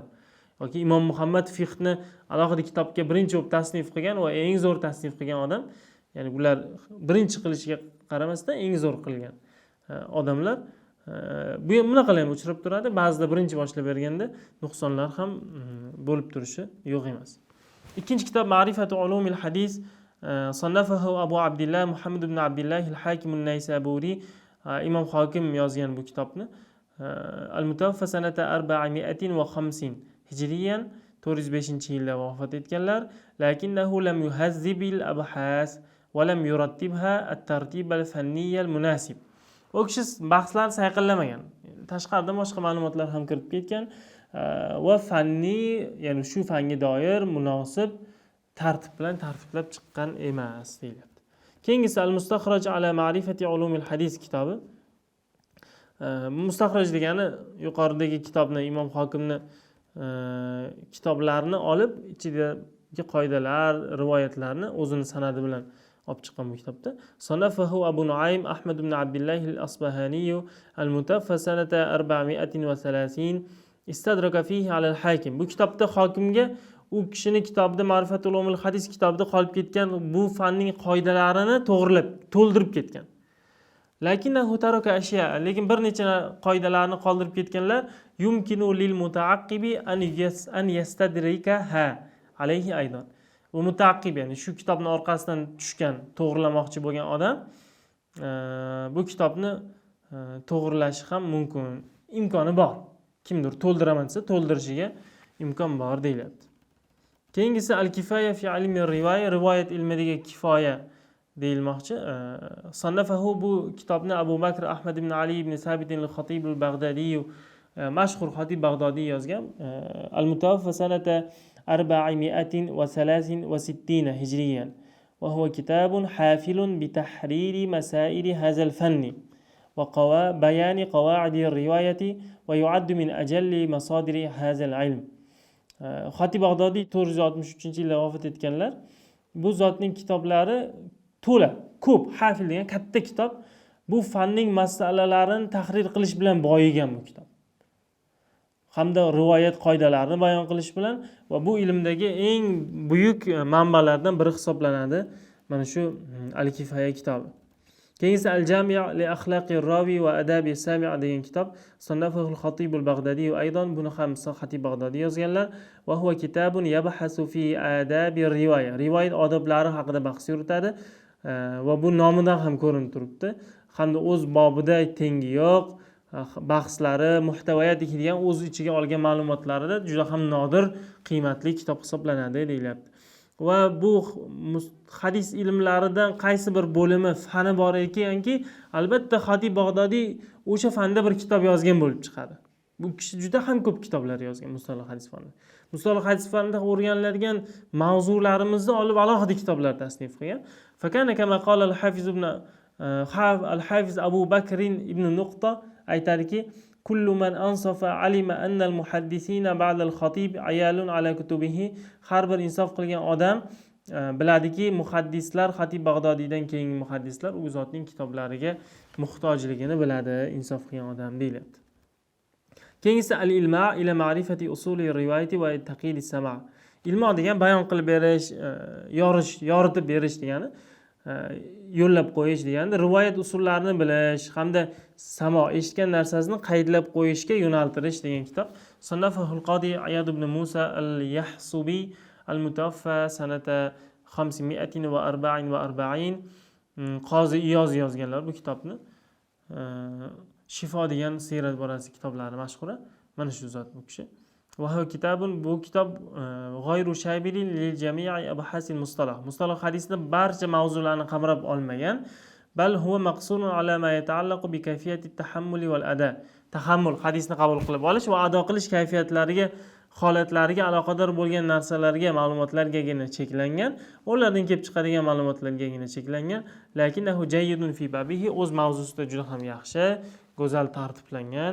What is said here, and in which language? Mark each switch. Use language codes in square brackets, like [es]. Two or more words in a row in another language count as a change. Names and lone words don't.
[uz] Yoki Imom Muhammad fiqhni alohida kitobga birinchi bo'lib tasnif qilgan va eng zo'r tasnif qilgan odam. Ya'ni bular birinchi qilishiga qaramasdan eng zo'r qilgan odamlar. Bu ham bunaqalar ham uchrab turadi. Ba'zida birinchi boshlab berganda nuqsonlar ham bo'lib turishi yo'q emas. Ikkinchi kitob Ma'rifatu ulumil hadis. [ar] صنفه أبو عبد الله محمد بن عبد الله الحاكم النيسابوري. [uz] Imom Hokim yozgan bu kitobni [ar] المتوفى سنة 450 هجريا [uz] 405-yilda vafot etganlar. [ar] لكنه لم يهذب الأبحاث ولم يرتبها الترتيب الفني المناسب. [uz] O kishi bahslarni sayqillamagan. Tashqaridan boshqa ma'lumotlar ham kirib ketgan va fanni, ya'ni shu fanga doir munosib tartib bilan tartiblab chiqqan emas deyiladi. Keyingisi Al-Mustaxraj ala ma'rifati ulumil hadis kitobi. Mustaxraj degani yuqoridagi kitobni, Imom Hokimni kitoblarini olib, ichidagi qoidalar, rivoyatlarni o'zini sanadi bilan olib chiqqan bu kitobda. [ar] صنفه أبو نعيم أحمد بن عبد الله الأصبهاني المتوفى سنة 430 استدرك فيه على الحاكم. [uz] Bu kitobda hokimga u kishini kitobida Ma'rifatul ulumil hadis kitobida qolib ketgan bu fanning qoidalarini to'ldirib ketgan. [ar] لكنه ترك أشياء, [uz] lekin bir necha qoidalarni qoldirib ketganlar. [ar] يمكن للمتعقب أن يستدركها عليه أيضا. [uz] U mutaaqib, ya'ni shu kitobning orqasidan tushgan, to'g'rilamoqchi bo'lgan odam bu kitobni to'g'rilashi ham mumkin, imkoni bor. Kimdir to'ldiraman desa to'ldirishiga imkon bor deyilyapti. Keyingisi Al-Kifaya fi ilmi rivoya, rivoyat ilmidagi kifoya deyilmoqchi. Sannafahu bu kitobni Abu Bakr Ahmad ibn Ali ibn Sabit al-Khatib al-Baghdadi, mashhur xatib Baghdodiy yozgan. [ar] المتوفى سنة 463 هجريا وهو كتاب حافل بتحرير مسائل هذا الفن وبيان قواعد الرواية ويعد من أجل مصادر هذا العلم. [uz] Xatib Bag'dodiy 463-yilda vafot etganlar. Bu zotning kitoblari to'la, ko'p, hafil degan katta kitob. Bu fanning masalalarini tahrir qilish bilan boyigan bu kitob. Hamda rivoyat qoidalarini bayon qilish bilan va bu ilmdagi eng buyuk manbalardan biri hisoblanadi. Mana shu Al-Kifaya kitobi. Keyingisi Al-Jami' li axlaqi rawi va adabi sami' degan kitob. [ar] صنفه الخطيب البغدادي أيضا, [uz] buni ham Xatib Bag'dodiy yozganlar. [ar] وهو كتاب يبحث في أدب الرواية. [uz] Rivoyat odoblari haqida bahs yuritadi va bu nomidan ham ko'rinib turibdi. Hamda o'z bobida tengi yo'q. Bahslari, muhtavoyat degan o'z ichiga olgan ma'lumotlarida juda ham nodir, qiymatli kitob hisoblanadi deyilyapti. Va bu hadis ilmlaridan qaysi bir bo'limi, fani bor ekanki, albatta Xatib Bag'dodiy o'sha fanda bir kitob yozgan bo'lib chiqadi. Bu kishi juda ham ko'p kitoblar yozgan mustalah hadis fanida. Mustalah hadis fanida o'rganiladigan mavzularimizni olib alohida kitoblar tasnif qilgan. [ar] فكان كما قال الحافظ ابن الحافظ أبو بكر ابن نقطة aytadiki كل من أنصف علم أن المحدثين بعد الخطيب عيال على كتبه, [uz] har bir insof qilgan odam biladiki muhaddislar, xatib Bag'dodiydan keyingi muhaddislar u zotning kitoblariga muhtojligini biladi, insof qilgan odam deyilyapti. Keyingisi al-ilma ila ma'rifati usuli rivoyati va taqidi sama'. Ilmo degan bayon qilib berish, yoritib berish degani, yo'llab qo'yish degani, rivoyat usullarini bilish hamda samo, eshitgan narsasini qaydlab qo'yishga yo'naltirish degan kitob. [ar] صنفه القاضي عياض بن موسى اليحصبي المتوفى سنة 544. [uz] Qozi Iyoz yozganlar bu kitobni. Shifo degan siyrat borasida kitoblari mashhur. Mana shu zot bu kishi. [ar] وهو كتاب, [uz] bu kitob [ar] غير شامل لجميع أبحاث المصطلح. [uz] Mustalah hadisni barcha mavzularni qamrab olmagan, [ar] بل هو مقصور على ما يتعلق بكيفية التحمل والأداء. [uz] Tahammul, hadisni qabul qilib olish va ado qilish kayfiyatlariga, holatlariga aloqador bo'lgan narsalarga, ma'lumotlargagina cheklangan, ulardan kelib chiqadigan ma'lumotlargagina cheklangan. [ar] لكنه جيد في بابه, [uz] o'z mavzusida juda ham yaxshi, go'zal tartiblangan.